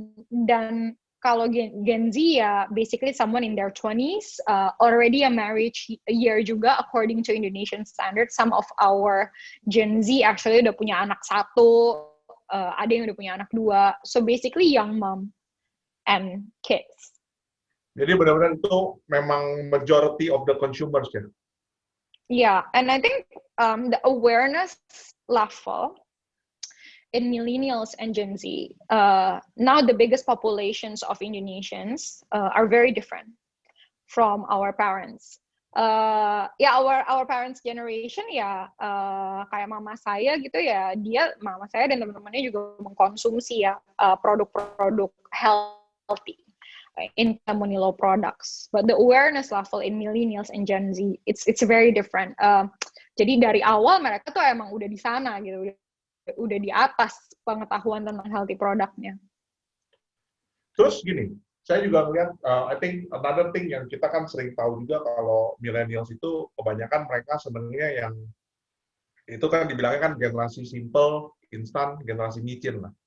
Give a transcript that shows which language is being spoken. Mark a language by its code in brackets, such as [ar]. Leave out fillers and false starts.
[id] Dan kalau Gen Z ya, [en] basically someone in their 20s, already a marriage year juga according to Indonesian standards. Some of our Gen Z actually [id] udah punya anak 1, ada yang udah punya anak 2. [en] So basically young mom and kids. [id] Jadi benar-benar itu memang [en] majority of the consumers [id] ya? [en] Yeah, and I think the awareness level in millennials and Gen Z, now the biggest populations of Indonesians are very different from our parents. Our parents' generation [id] kayak mama saya gitu ya, mama saya dan teman-temannya juga mengkonsumsi produk-produk [en] healthy in Lemonilo products. But the awareness level in millennials and Gen Z, it's very different. [id] Jadi dari awal mereka tuh emang udah di sana gitu. Udah di atas pengetahuan tentang healthy produknya. Terus gini, saya juga melihat, [en] I think another thing [id] yang kita kan sering tahu juga kalau millennials itu kebanyakan mereka sebenarnya yang itu kan dibilangnya kan generasi simple, instan, generasi micin lah.